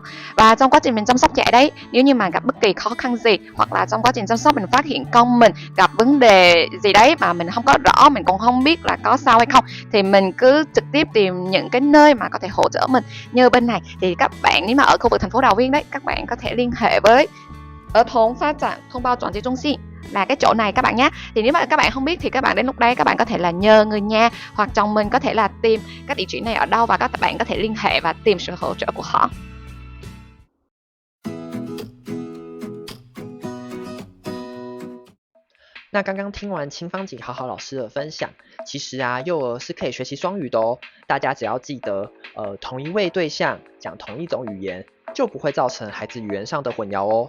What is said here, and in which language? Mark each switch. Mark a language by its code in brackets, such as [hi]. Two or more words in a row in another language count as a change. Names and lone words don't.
[vi] Và trong quá trình mình chăm sóc trẻ đấy, nếu như mà gặp bất kỳ khó khăn gì, hoặc là trong quá trình chăm sóc mình phát hiện con mình gặp vấn đề gì đấy mà mình không có rõ, mình cũng không biết là có sao hay không, thì mình cứ trực tiếp tìm những cái nơi mà có thể hỗ trợ mình. Như bên này thì các bạn nếu mà ở khu vực thành phố Đào Viên đấy, các bạn có thể liên hệ với 兒童發展 thông báo 轉接中心 là cái chỗ này các bạn nhé. Thì nếu mà các bạn không biết thì các bạn đến lúc đây các bạn có thể là nhờ người nhà hoặc chồng mình có thể là tìm các địa chỉ này ở đâu, và các bạn có thể liên hệ và tìm sự hỗ trợ của họ. [zh] 那刚刚听完青芳姐好好老师的分享，其实啊，幼儿是可以学习双语的哦。大家只要记得，同一位对象讲同一种语言，就不会造成孩子语言上的混淆哦。